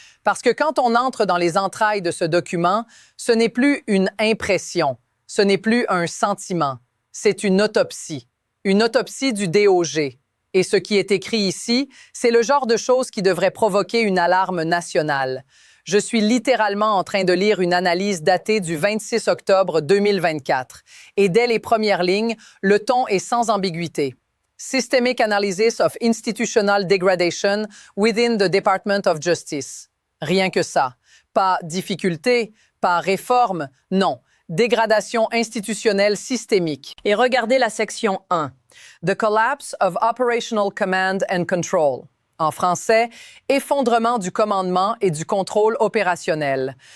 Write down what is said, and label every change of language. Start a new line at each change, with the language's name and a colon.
French: Parce que quand on entre dans les entrailles de ce document, ce n'est plus une impression, ce n'est plus un sentiment, c'est une autopsie du DOG. Et ce qui est écrit ici, c'est le genre de choses qui devrait provoquer une alarme nationale. Je suis littéralement en train de lire une analyse datée du 26 octobre 2024. Et dès les premières lignes, le ton est sans ambiguïté.
English: Systemic Analysis of Institutional Degradation within the Department of Justice.
French: Rien que ça. Pas difficulté, pas réforme, non. Dégradation institutionnelle systémique. Et regardez la section 1.
English: The Collapse of Operational Command and Control.
French: En français, effondrement du commandement et du contrôle opérationnel.